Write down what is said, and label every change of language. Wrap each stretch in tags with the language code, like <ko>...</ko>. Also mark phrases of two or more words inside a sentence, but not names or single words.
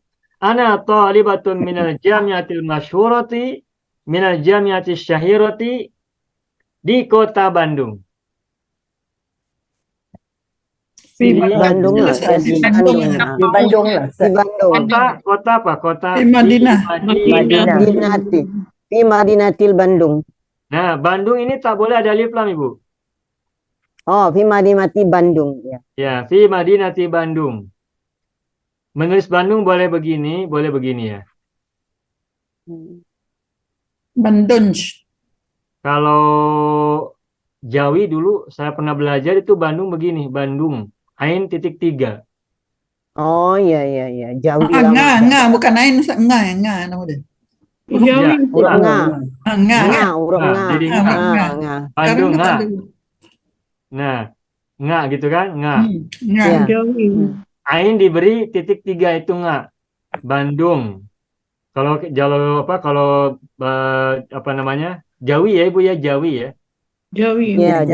<ar>أنا طالبة من الجامعة المشهورة من الجامعة الشهيرة</ar> <id>di kota Bandung. Di Bandung lah. Di Bandung lah. Di Bandung lah. Di Bandung. Kota apa? Kota Di Madinah. Madinati. Di Madinatil Bandung. Nah, Bandung ini tak boleh ada alif lam, Ibu. Oh,</id> <ar>في مدينة</ar> <id>Bandung. Ya. Ya,</id> <ar>في مدينة</ar> <id>Bandung. Menulis Bandung boleh begini ya. Bandung. Kalau Jawi dulu saya pernah belajar itu Bandung begini, Bandung. Ain titik 3. Oh, iya. Jawi Ah, lama. nga, bukan lain, nga nama dia. Ya, Urang nga. Ah, nga. Nga, urang nga. Jadi Nga. Nga. Bandung Sekarang nga. kata dulu. Nah, nga gitu kan? Nga. Nga. Ya. Ain diberi titik 3 itu nga. Bandung. Kalau apa namanya? Jawi ya Ibu ya, Jawi ya. Ya,</id>